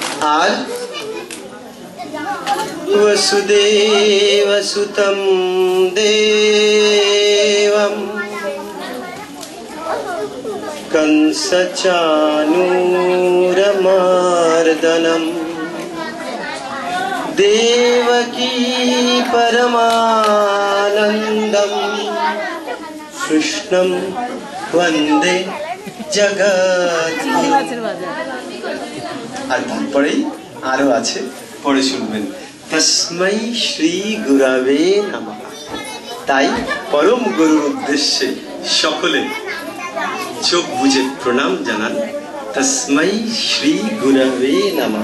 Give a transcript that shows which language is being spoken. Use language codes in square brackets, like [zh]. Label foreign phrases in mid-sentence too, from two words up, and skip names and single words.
[sa] আর वसुदेवसुतं देवं कंसचाणूरमर्दनं देवकी परमानन्दं कृष्णं वन्दे जगद्गुरुं। [bn] আর তারপরেই আরো আছে, পড়ে শুনবেন। [sa] তস্मै শ্রী গুরবে নমঃ। [bn] তাই পরম গুরুর উদ্দেশ্যে সকলে চোখ বুঝে প্রণাম জানান। [sa] তস্मै শ্রী গুরবে নমঃ।